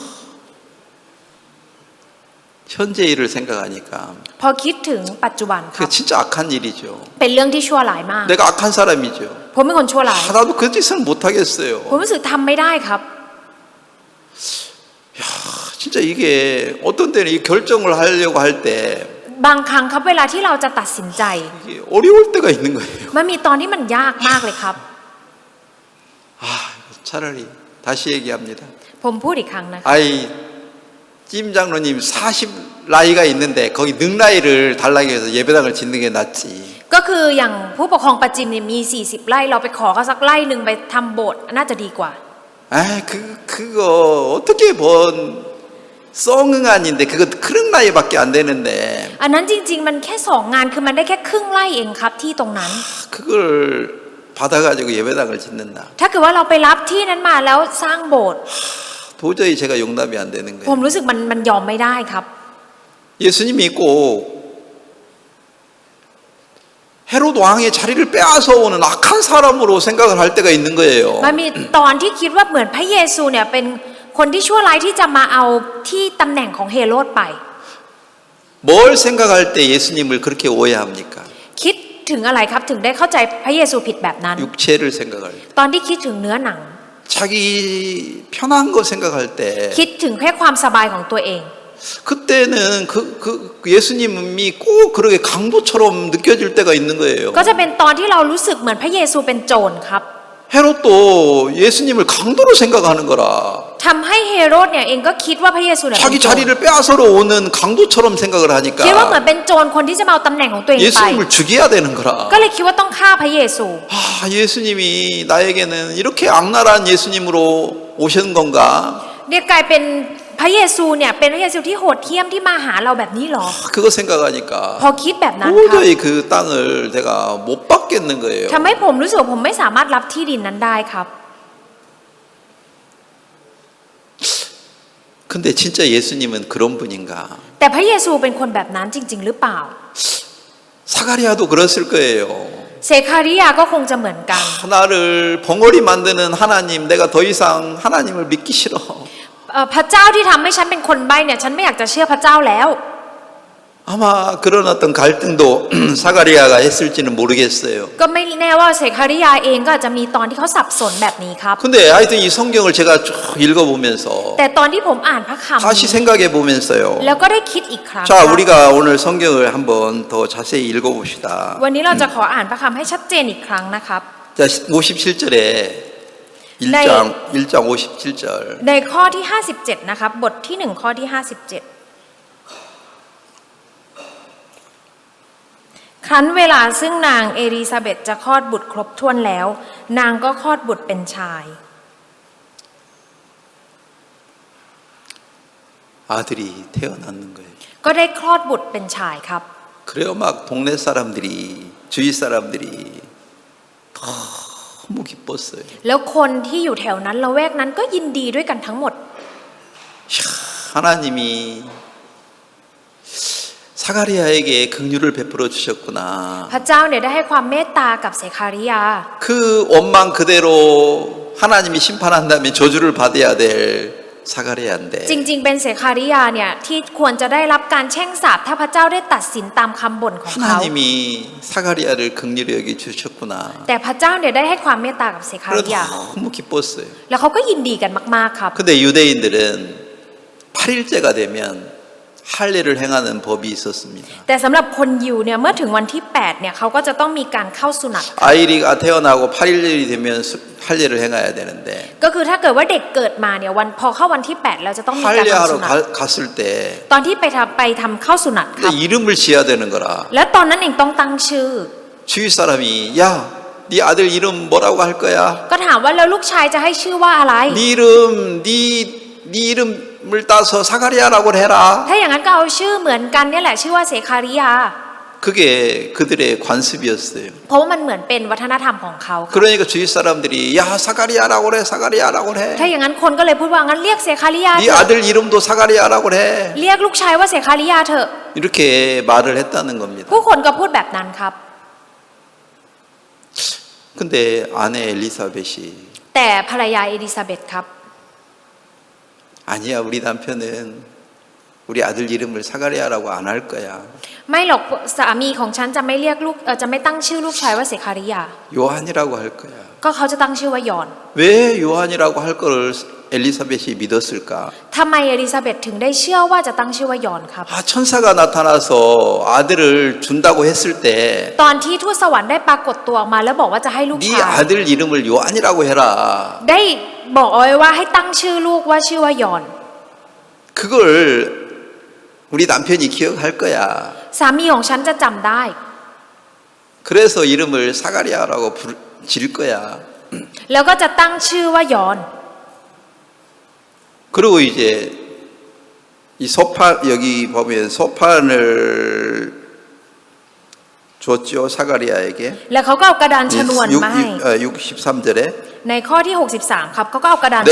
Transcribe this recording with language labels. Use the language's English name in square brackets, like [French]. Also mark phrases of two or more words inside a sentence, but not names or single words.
[Korean] 현재 일을 생각하니까 [Thai] พอคิดถึงปัจจุบันค [Korean] 그 [Thai] รับ [Korean] 진짜 악한 일이죠. [Thai] เป็นเรื่องที่ชั่วร้ายมาก [Korean] 내가 악한 사람이죠. [Thai] ผมเป็นคนชั่วร้าย [Korean] 나도 그 짓을 못 하겠어요. [Thai] ผมรู้สึกทำไม่ได้ครับ [Korean] 진짜 이게 어떤 때는 이 결정을 하려고 할 때 [Thai] บางครั้งครับเวลาที่เราจะตัดสินใจ [Korean] 이게 어려울 때가 있는 거예요. [Thai] มันมีตอนที่มันยากมากเลยครับ [Korean] 차라리 다시 얘기합니다. [Thai] ผมพูดอีกครั้งนะคะ [Korean] 아이 찜 장로님 40 나이가 있는데 거기 능라이를 달라고 해서 예배당을 짓는 게 낫지. [Thai] ก็คืออย่างผู้ปกครองประจิมเนี่ยมี40ไร่เราไปขอเขาสักไร่หนึ่งไปทำโบสถ์น่าจะดีกว่า [Korean] 그거 어떻게 번 썩응안인데 그거 크릉나이밖에 안 되는데 [Thai] อันนั้นจริงๆมันแค่2 งานคือมันได้แค่ครึ่งไร่เองครับที่ตรงนั้น [Korean] 그걸 받아가지고 예배당을 짓는다. [Thai] ถ้าเกิดว่าเราไปรับที่นั้นมาแล้วสร้างโบสถ์ [Korean] 도저히 제가 용납이 안 되는 [Thai] ผม [Korean] 거예요. [Thai] รู้สึกมันยอมไม่ได้ครับ [Korean] 예수님이 꼭 헤롯 왕의 자리를 빼앗아 오는 악한 사람으로 생각을 할 때가 있는 거예요. [Thai] มันมีตอนที่คิดว่าเหมือนพระเยซูเนี่ยเป็นคนที่ชั่วร้ายที่จะมาเอาที่ตำแหน่งของเฮโรดไป [Korean] 뭘 생각할 때 예수님을 그렇게 오해합니까? [Thai] คิดถึงอะไรครับถึงได้เข้าใจพระเยซูผิดแบบนั้น [Korean] 육체를 생각할 때, [Thai] ตอนที่คิดถึงเนื้อหนัง [Korean] 자기 편한 거 생각할 때, [Thai] คิดถึงแค่ความสบายของตัวเอง [Korean] 그때는 그 예수님이 꼭 그렇게 강도처럼 느껴질 때가 있는 거예요. [Thai] ก็จะเป็นตอนที่เรารู้สึกเหมือนพระเยซูเป็นโจรครับ [Korean] 헤롯도 예수님을 강도로 생각하는 거라. [Thai] ทำให้เฮโรดเนี่ยเองก็คิดว่าพระเยซูเนี่ยเป็น [Korean] 자기 [Thai] โจร [Korean] 자리를 빼앗으러 오는 강도처럼 생각을 [Thai] คิดว่าเหมือน [Korean] 하니까 [Thai] เป็นโจรคนที่จะมาเอาตำแหน่งของตัวเองไป [Korean] 예수님을 죽여야 되는 거라. [Thai] ก็เลยคิดว่าต้องฆ่าพระเยซู [Korean] 예수님이 나에게는 이렇게 악랄한 예수님으로 오신 건가? [Thai] เนี่ยกลายเป็นพระเยซูเนี่ยเป็นพระเยซูที่โหดเหี้ยมที่มาหาเราแบบนี้หรอ [Korean] 그거 생각하니까 [Thai] พอคิดแบบนั้นครับ [Korean] 도저히 그 땅을 내가 못 받겠는 거예요. [Thai] ทำให้ผมรู้สึกว่าผมไม่สามารถรับที่ดินนั้นได้ครับ [Korean] 근데 진짜 예수님은 그런 분인가? [Thai] แต่พระเยซูเป็นคนแบบนั้นจริง ๆ หรือเปล่า [Korean] 사가리아도 그랬을 거예요. [Thai] เซคาริยาก็คงจะเหมือนกัน [Korean] 나를 벙어리 만드는 하나님, 내가 더 이상 하나님을 믿기 싫어. [Thai] พระเจ้าที่ทำให้ฉันเป็นคนใบ้เนี่ยฉันไม่อยากจะเชื่อพระเจ้าแล้ว [Korean] 아마 그런 어떤 갈등도 사가리아가 했을지는 모르겠어요. [Thai] ก็ไม่แน่ว่าเซคาริยาเองก็อาจจะมีตอนที่เขาสับสนแบบนี้ครับ [Korean] 근데 하여튼 이 성경을 제가 쭉 읽어보면서 [Thai] แต่ตอนที่ผมอ่านพระคำ [Korean] 다시 생각해 보면서요. [Thai] แล้วก็ได้คิดอีกครั้ง [Korean] 자, 우리가 오늘 성경을 한번 더 자세히 읽어봅시다. [Thai] วันนี้เราจะขออ่านพระคำให้ชัดเจนอีกครั้งนะครับ [Korean] 자, 57절에 1장 57절. [Thai] ในข้อที่ 57 นะครับ บทที่ 1 ข้อที่ 57 ครั้นเวลาซึ่งนางเอลิซาเบธจะคลอดบุตรครบถ้วนแล้ว นางก็คลอดบุตรเป็นชาย [Korean] 아들이 태어났는 거예요. [Thai] ก็ได้คลอดบุตรเป็นชายครับ [Korean] 그래요. 막 동네 사람들이, 주위 사람들이 너무 기뻤어요. [Thai] แล้วคนที่อยู่แถวนั้นละแวกนั้นก็ยินดีด้วยกันทั้งหมด [Korean] 하나님이 사가리아에게 긍휼을 베풀어 주셨구나. [Thai] พระเจ้าเนี่ยได้ให้ความเมตตากับเซคาริยา [Korean] 그 원망 그대로 하나님이 심판한다면 저주를 받아야 될 사가리아인데 [Thai] จริงๆเป็นเซคาริยาเนี่ยที่ควรจะได้รับการแช่งสาปถ้าพระเจ้าได้ตัดสินตามคำบ่นของเขา [Korean] 하나님이 사가리아를 긍휼히 여기 주셨구나. [Thai] แต่พระเจ้าเนี่ยได้ให้ความเมตตากับเซคา [Korean] 그래서 [Thai] ริยา [Korean] 너무 기뻤어요. [Thai] แล้วเขาก็ยินดีกันมากๆครับ [Korean] 근데 유대인들은 8일째가 되면 할례를 행하는 법이 있었습니다. [Thai] แต่สำหรับคนยิวเนี่ยเมื่อถึงวันที่ 8เนี่ยเขาก็จะต้องมีการเข้าสุนัต [Korean] 아이가 태어나고 8일이 되면 할례를 행해야 되는데 [Thai] ก็คือถ้าเกิดว่าเด็กเกิดมาเนี่ยพอเข้าวันที่ 8 แล้วจะต้องมีการทำ [Korean] 할례하러 [Thai] สุนัต [Korean] 갔을 때 [Thai] ตอนที่ไปทำเข้าสุนัตครับ [Korean] 이름을 지어야 되는 거라. [Thai] แล้วตอนนั้นเองต้องตั้งชื่อ [Korean] 주위 사람이 야, 네 아들 이름 뭐라고 할 거야? [Thai] ก็ถามว่าแล้วลูกชายจะให้ชื่อว่าอะไร [Korean] 네 이름을 따서 사가리아라고 해라. [Thai] ถ้าอย่างนั้นก็เอาชื่อเหมือนกันเนี่ยแหละชื่อว่าเสคาริยา [Korean] 그게 그들의 관습이었어요. [Thai] เพราะว่ามันเหมือนเป็นวัฒนธรรมของเขาครับ [Korean] 그러니까 주위 사람들이 야, 사가리아라고 그래, 사가리아라고 [Thai] ถ้า [Korean] 해. [Thai] อย่างนั้นคนก็เลยพูดว่างั้นเรียกเสคาริยา [Korean] 네 [Thai] เถอะ [Korean] 아들 이름도 사가리아라고 해. [Thai] เรียกลูกชายว่าเสคาริยาเถอะ [Korean] 이렇게 말을 했다는 겁니다. [Thai] ผู้คนก็พูดแบบนั้นครับ [Korean] 근데 아내 엘리사벳이 [Thai] แต่ภรรยาเอลิซาเบธครับ [Korean] 아니야, 우리 남편은 우리 아들 이름을 사가리아라고 안 할 거야. [Thai] ไม่หรอกสามีของฉันจะไม่เรียกลูกจะไม่ตั้งชื่อลูกชายว่าเสคาริยา [Korean] 요한이라고 할 거야. [Thai] ก็เขาจะตั้งชื่อว่ายอน [Korean] 왜 요한이라고 할 거를 엘리사벳이 믿었을까? [Thai] ทำไมเอลิซาเบธถึงได้เชื่อว่าจะตั้งชื่อว่ายอนครับ [Korean] 아, 천사가 나타나서 아들을 준다고 했을 때 [Thai] ตอนที่ทูตสวรรค์ได้ปรากฏตัวออกมาแล้วบอกว่าจะให้ลูก [Korean] 네 [Thai] ชาย [Korean] 아들 이름을 요한이라고 해라. [Thai] ได้บอกเอาไว้ว่าให้ตั้งชื่อลูกว่าชื่อว่ายอน [Korean] 그걸 우리 남편이 기억할 거야. [Thai] สามีของฉันจะจำได้ [Korean] 그래서 이름을 사가리아라고 지을 거야. [Thai] แล้วก็จะตั้งชื่อว่ายอน [Korean] 그리고 이제 이 소판 여기 보면 소판을 줬죠 사가리아에게. [Thai] แล้วเขาก็เอากระดานชนวนมาให้ [Korean] 63절에 [Thai] ในข้อที่ 63 ครับเขาก็เอากระดานชนวน